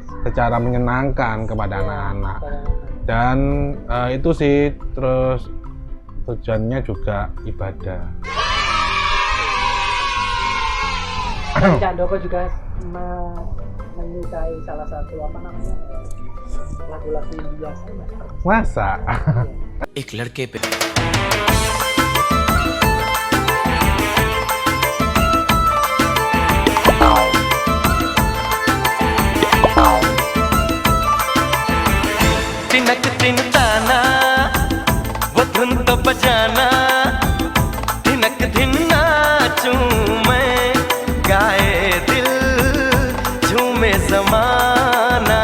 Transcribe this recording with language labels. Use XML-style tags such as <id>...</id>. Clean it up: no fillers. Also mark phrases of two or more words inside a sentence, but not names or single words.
<id>secara menyenangkan kepada anak-anak. Dan itu sih, terus tujuannya juga ibadah. Dan Cak Handoko juga menyukai salah satu lagu-lagu India sama. Masa?</id> <hi>एक लड़के पे तिनक तिनताना वो धुन तो बजाना धिनक धिन नाचूं मैं गाए दिल झूमे ज़माना</hi>